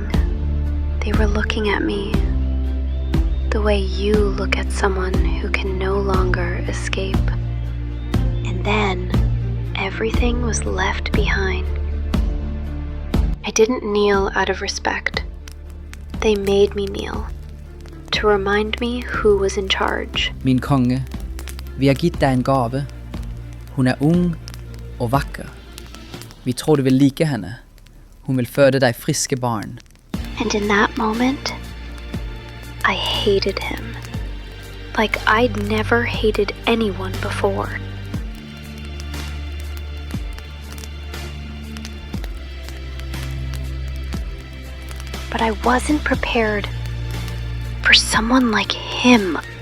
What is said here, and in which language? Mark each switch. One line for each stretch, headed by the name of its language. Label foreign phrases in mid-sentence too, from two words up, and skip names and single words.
English: They were looking at me the way you look at someone who can no longer escape. And then everything was left behind. I didn't kneel out of respect. They made me kneel to remind me who was in charge.
Norwegian: Min konge, vi har gitt deg en gave. Hun er ung og vakker. Vi tror du vil like henne. Hun vil føde deg friske barn.
English: And in that moment, I hated him. Like I'd never hated anyone before. But I wasn't prepared for someone like him.